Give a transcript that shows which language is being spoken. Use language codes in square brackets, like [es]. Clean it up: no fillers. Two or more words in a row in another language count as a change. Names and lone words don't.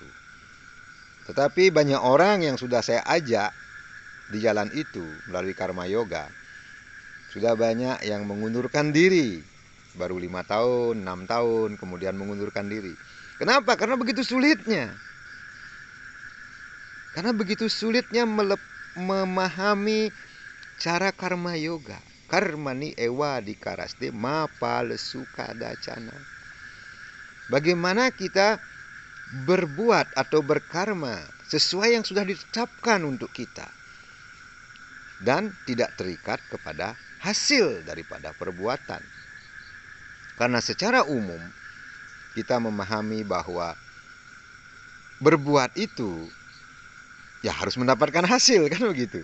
[id] Tetapi banyak orang yang sudah saya ajak di jalan itu melalui Karma Yoga, sudah banyak yang mengundurkan diri. Baru 5 tahun, 6 tahun, kemudian mengundurkan diri. Kenapa? Karena begitu sulitnya. Karena begitu sulitnya memahami cara Karma Yoga. [sa] Karmani ewa dikaraste mapalesu kadacana. [id] Bagaimana kita berbuat atau berkarma sesuai yang sudah ditetapkan untuk kita. Dan tidak terikat kepada hasil daripada perbuatan. Karena secara umum kita memahami bahwa berbuat itu ya harus mendapatkan hasil, kan begitu.